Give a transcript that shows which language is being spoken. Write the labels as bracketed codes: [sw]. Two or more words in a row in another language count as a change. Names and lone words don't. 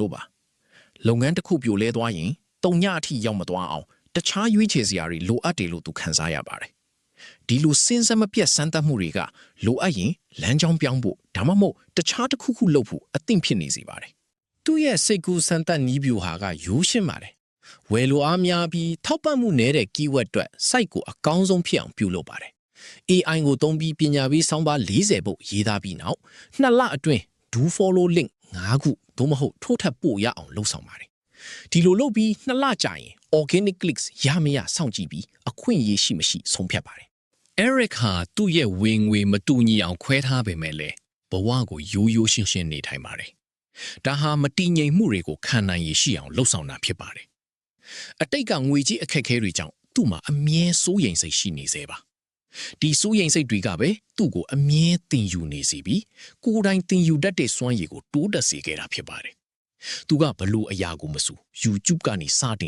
[my] လို့ပါ။လုပ်ငန်းတစ်ခုပြိုလဲသွားရင်တုံညအထိရောက်မသွားအောင်တခြားရွေးချယ်စရာတွေလိုအပ်တယ်လို့သူခံစားရပါတယ်။ဒီလိုစဉ်းစားမပြတ်စမ်းသပ်မှုတွေကလိုအပ်ရင်လမ်းကြောင်းပြောင်းဖို့ဒါမှမဟုတ်တခြားတစ်ခုခုလုပ်ဖို့အသင့်ဖြစ်နေစေပါတယ်။သူ့ရဲ့စိတ်ကူးစမ်းသပ်နည်းဗျူဟာကရိုးရှင်းပါတယ်။ဝယ်လိုအားများပြီးထောက်ပံ့မှုနည်းတဲ့ keyword အတွက် site ကိုအကောင်းဆုံးဖြစ်အောင်ပြုလုပ်ပါတယ်။ AI ကိုသုံးပြီးပညာပေးဆောင်းပါး40ပုဒ်ရေးသားပြီးနောက် 2လအတွင်း [en] do follow link [my] 5 ခုသို့မဟုတ်ထို့ထက်ပိုရအောင်လုပ်ဆောင်ပါတယ်။ဒီလိုလုပ်ပြီး2လကြာရင် [en] organic clicks [my] ရမရစောင့်ကြည့်ပြီးအခွင့်အရေးရှိမရှိဆုံးဖြတ်ပါတယ်။ Eric ဟာသူ့ရဲ့ဝင်ငွေမတူညီအောင်ခွဲထားပေမဲ့လည်းဘဝကိုရိုးရိုးရှင်းရှင်းနေထိုင်ပါတယ်။ဒါဟာမတည်ငြိမ်မှုတွေကိုခံနိုင်ရရှိအောင်လှုပ်ဆောင်တာဖြစ် ပါတယ်။အတိတ်ကငွေကြီးအခက်အခဲတွေကြောင့်သူ့မှာအမြဲစိုးရိမ်စိတ်ရှိနေစေပါ။ဒီစိုးရိမ်စိတ်တွေကပဲသူ့ကိုအမြဲသင်ယူနေစေပြီးကိုယ်တိုင်သင်ယူတတ်တဲ့စွမ်းရည်ကိုတိုးတက်စေခဲ့တာဖြစ်ပါတယ်။သူကဘလို့အရာကိုမဆို YouTube ကနေစတင်